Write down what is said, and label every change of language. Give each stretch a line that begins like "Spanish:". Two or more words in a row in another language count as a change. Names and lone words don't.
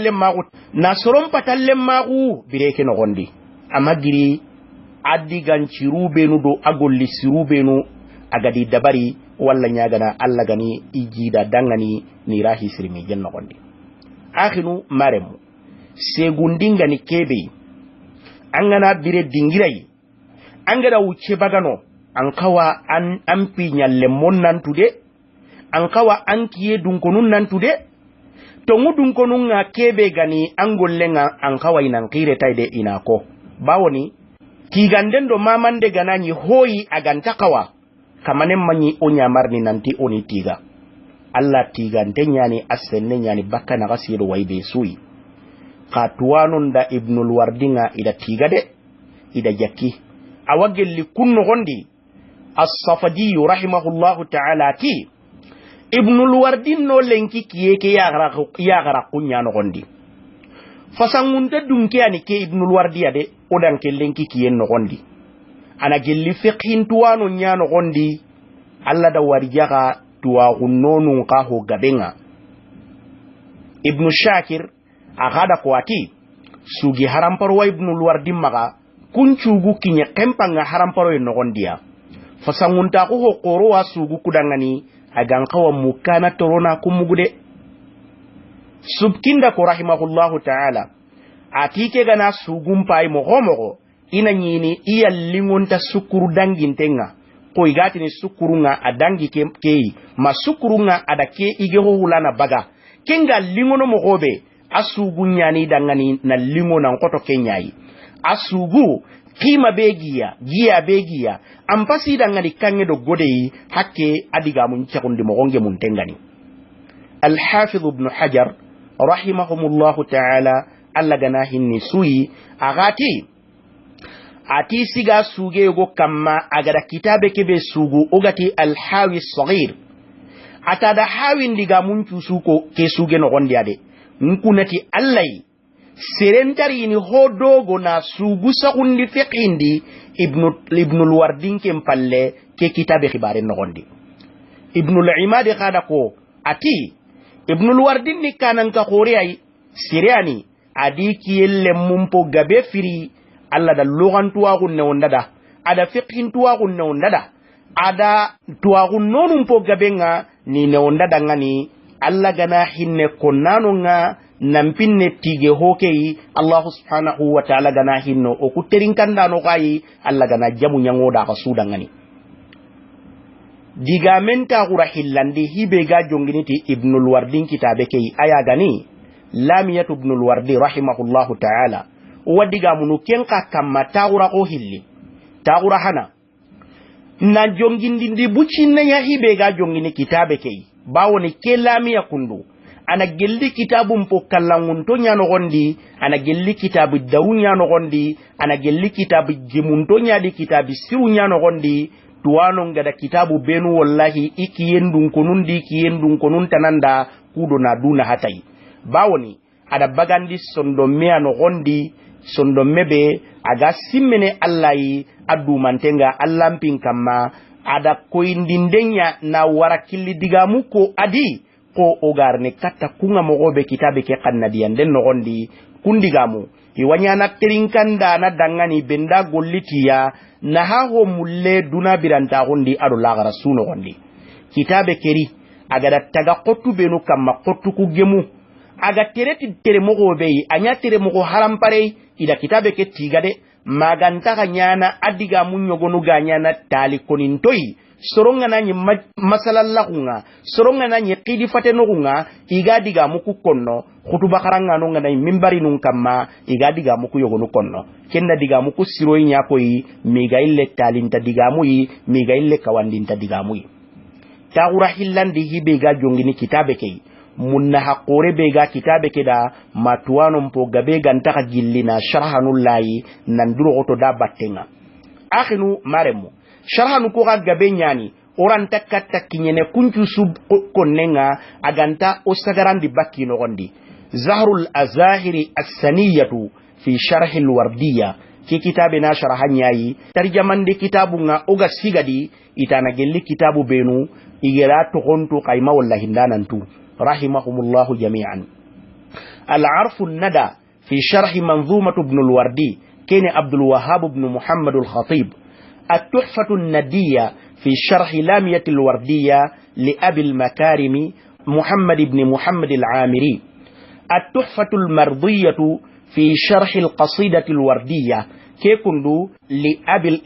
Soninke: patalle magu bireke no gondi amagiri addigan cirubenu do agolli sirubenu agadi dabari walla nyagana alla gani ijida dangani ni rahi sirmi jenno gondi akhinu maremu segundinga ni kebe angana bire dingirai angada wuce bagano ankawa ampi nyalle monnan tude ankawa ankiye dunkonun nan tude to ngudunkonun nga kebe gani angollenga ankawa inankire taide inako bawoni tiganden do mamande ganani hoyi agantakawa kamanen manyi onya marni nanti oni tiga alla tigante nyani asenne nyani bakka na gasido waybe suyi qatwanon da ibnul wardinga ida tigade ida jakki awagelli kunno gondi as-safadi
Arabic: رحمه الله تعالى
Soninke: ti ibnul wardin no lenki kiyeke ya gara kunya no gondi fasangunde dunke ani ke ibnul wardi ade odan ke lenki kiyen no gondi ana gelli fiqhin tuwano nyano gondi alla da warjaga tuwa unnonu ka ho gabenga ibnu shakir agada ko ati sugi haramparo wa ibnul wardi maga kunchugu kinye kempanga haramparo no gondiya fasangunta ko ho qoro wa sugu kudangani agan kawa mukana torona kumugude subkinda ko
Arabic: رحمه الله تعالى
Soninke: atike gana sugum pay mogo ina nyini iya lingonta sukuru dangintenga ko igatini sukurunga adangi kei ma sukurunga adake ige hulana baga kenga lingono mogobe asugu nyani dangani na lingo na nkoto kenyai asugu kima begiya giya begiya ampasi dangani kange do godei hakke adiga mun chakundi mogonge mun tengani al-Hafiz ibn Hajar
Arabic: رحمهم الله تعالى
Soninke: alla gana hinni suyi agati ati siga suge go kamma agada kitabe kebe sugu ogati al-Hawi as-Saghir atada hawi ndiga munchu suko ke suge no gondi ade nkunati allai serentari ni hodogo na sugu sakundi fiqindi ibn al-Wardin kempalle ke kitabe khibare no gondi ibn al-Imad khada ko ati ibn al-Wardin ni kanan ka khore ay siriani adi kiyelle mumpo gabe firi alla da logan tuwagun ne wondada ada fiqhin tuwagun ne wondada ada tuwagun nonum po gabenga ni ne wondada ngani alla gana hinne konnano nga nampinne tige hokei
Arabic: الله سبحانه وتعالى
Soninke: gana hinno o kuterin kanda no kai alla gana jamu nyango da ka sudan ngani diga menta gura hillandi hibe ga jonginiti ibnul wardin kitabe kei aya gani lamiyatu ibnul wardi
Arabic: رحمه الله تعالى
Soninke: wadiga munu kenka kamma tagura ko hilli tagura hana na jongindi ndi bucinna ya hibe ga jongini kitabe kei bawoni kelamiya kundu ana gelli kitabu mpo kallangunto nyano gondi ana gelli kitabu dawu nyano gondi ana gelli kitabu jimunto nyadi kitabu siru nyano gondi tuwano ngada kitabu benu wallahi ikiyendun konun tananda kudo na duna hatai bawoni ada bagandi sondomme ano gondi sondomme be aga simmene allahi addu mantenga allampin kamma ada koindindenya na warakili digamu ko adi ko ogarne katta kunga mogobe kitabe ke kannadiyan den no gondi kundigamu iwanyana terinkanda na dangani benda gollitiya na haho mulle duna biranta gondi ado laga rasuno gondi kitabe keri aga taga qottu benu kamma qottu ku gemu aga tereti tere mogobe anya tere mogo harampare ida kitabe ke tigade maganta kanyana adiga munyogonu ganyana tali konintoi soronga nanyi masalallahu soronga nanyi qidi fatenogunga igadiga muku konno khutuba karanga no ngana mimbari nun kamma igadiga muku yogonu konno kenna diga muku siroyi nyakoi migaille talinta digamu yi migaille kawandinta digamu yi tagura hillandi hibe ga jongini kitabe kei munna haqqore be ga kitabe keda matuwano mpo gabe gantaka gillina sharhanullahi nanduro goto da battenga akhinu maremu sharhanu ko ga gabe nyani oran takatta kinyene kuncu sub konnenga aganta osagarandi bakki no gondi zahrul azahiri as-saniyatu fi sharh al-wardiyya ki kitabe na sharhanyayi tarjamande kitabu nga oga sigadi itana gelli kitabu benu igera to gontu qayma wallahi ndanantu
Arabic: رحمهم الله جميعا العرف الندى في شرح منظومة ابن الوردي كان عبد الوهاب بن محمد الخطيب التحفة الندية في شرح لامية الوردية لأبي المكارم محمد بن محمد العامري التحفة المرضية في شرح القصيدة الوردية كيكندو لأبي